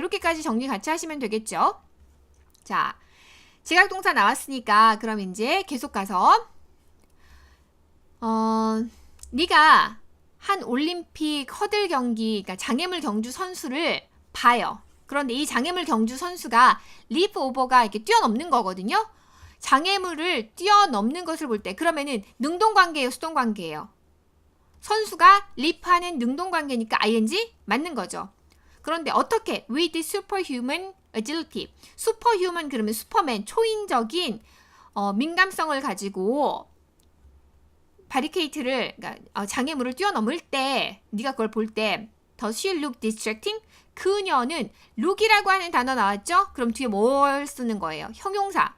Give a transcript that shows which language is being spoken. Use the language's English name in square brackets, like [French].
[Korean] 이렇게까지 정리 같이 하시면 되겠죠. 자, 지각동사 나왔으니까 그럼 이제 계속 가서 네가 한 올림픽 허들 경기, 그러니까 장애물 경주 선수를 봐요. 그런데 이 장애물 경주 선수가 리프 오버가 이렇게 뛰어넘는 거거든요. 장애물을 뛰어넘는 것을 볼 때 그러면은 능동 관계예요, 수동 관계예요? 선수가 리프하는 능동 관계니까 ing 맞는 거죠. 그런데 어떻게? [English] With superhuman agility. [Korean] 슈퍼휴먼 그러면 슈퍼맨, 초인적인 민감성을 가지고 바리케이트를, 그러니까 장애물을 뛰어넘을 때 네가 그걸 볼 때 [English] Does she look distracting? [Korean] 그녀는 look이라고 하는 단어 나왔죠? 그럼 뒤에 뭘 쓰는 거예요? 형용사.